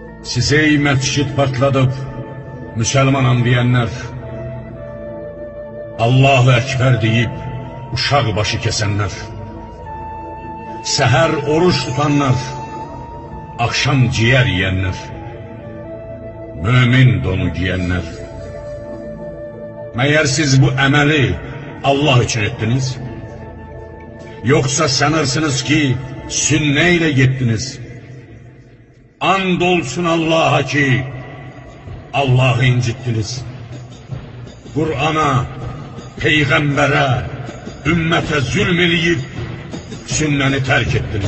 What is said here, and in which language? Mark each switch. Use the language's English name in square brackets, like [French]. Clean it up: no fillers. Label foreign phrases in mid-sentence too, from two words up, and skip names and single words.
[Azerbaijani] Size məscid partladıb Müslümanam deyənlər, [Arabic] الله أكبر [Azerbaijani] deyib uşaq başı kəsənlər, səhər oruç tutanlar, akşam ciğer yiyənlər, mümin donu giyənlər. Məyər siz bu əməli Allah üçün etdiniz? [Turkish] Yoksa sanırsınız ki sünne ile gittiniz? [Azerbaijani] And olsun Allah'a ki Allah'ı incittiniz. [Turkish] Kur'an'a, peygambere, ümmete zulmedip sünneni terk ettiniz.